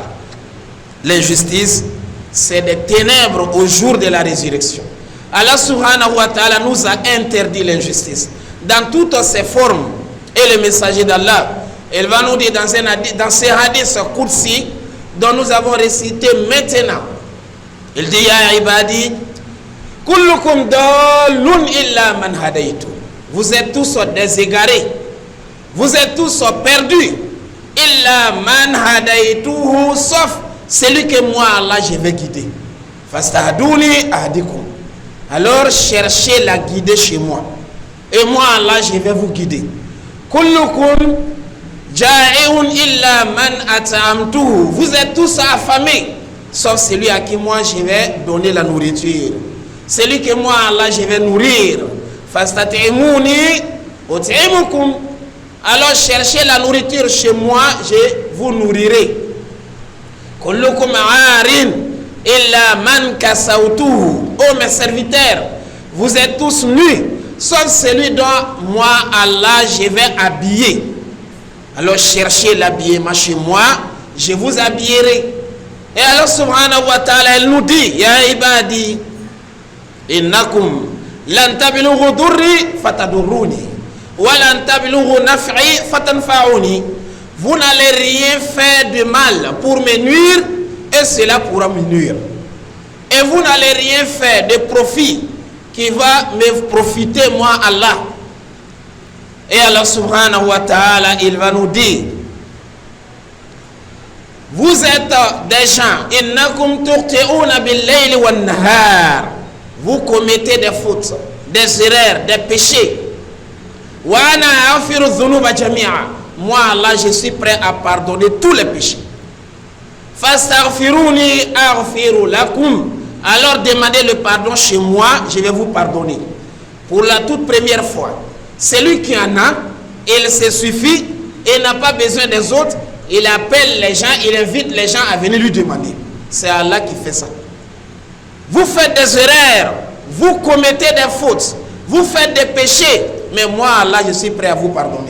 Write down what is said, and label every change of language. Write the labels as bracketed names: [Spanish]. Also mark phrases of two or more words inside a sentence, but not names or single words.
[French] L'injustice, c'est des ténèbres au jour de la résurrection. Allah [Arabic] سبحانه وتعالى [French] nous a interdit l'injustice dans toutes ses formes. Et le messager d'Allah, il va nous dire dans ces hadiths Qudsi dont nous avons récité maintenant. Il dit, [Arabic] يا عبادي كلكم ضال إلا من هديت. [French] Vous êtes tous déségarés. Vous êtes tous perdus. [Arabic] إلا من هديته, [French] sauf celui que moi, Allah, je vais guider. [Arabic] فاستهدوني أهدكم. [French] Alors cherchez la guider chez moi. Et moi, Allah, je vais vous guider. [Arabic] كلكم جائع إلا من أطعمته. [French] Vous êtes tous affamés, sauf celui à qui moi, je vais donner la nourriture. Celui que moi, Allah, je vais nourrir. [Arabic] فاستطعموني أطعمكم. [French] Alors cherchez la nourriture chez moi, je vous nourrirai. [Arabic] كلكم عار إلا من كسوته. [French] Oh mes serviteurs, vous êtes tous nus, sauf celui dont moi, Allah, je vais habiller. Alors cherchez l'habillement chez moi, je vous habillerai. Et alors [Arabic] سبحانه وتعالى, [French] il nous dit, [Arabic] يا عبادي إنكم لن تبلغوا ضري فتضروني ولن تبلغوا نفعي فتنفعوني. [French] Vous n'allez rien faire de mal pour me nuire et cela pourra me nuire. Et vous n'allez rien faire de profit qui va me profiter moi Allah. Et Allah [Arabic] سبحانه وتعالى, [French] il va nous dire, vous êtes des gens, [Arabic] إنكم تخطئون بالليل والنهار. [French] Vous commettez des fautes, des erreurs, des péchés. [Arabic] وأنا أغفر الذنوب جميعا. [French] Moi Allah, je suis prêt à pardonner tous les péchés. [Arabic] فاستغفروني أغفر لكم. [French] Alors demandez le pardon chez moi, je vais vous pardonner. Pour la toute première fois, celui qui en a, il se suffit et n'a pas besoin des autres. Il appelle les gens, il invite les gens à venir lui demander. C'est Allah qui fait ça. Vous faites des erreurs, vous commettez des fautes, vous faites des péchés, mais moi Allah, je suis prêt à vous pardonner.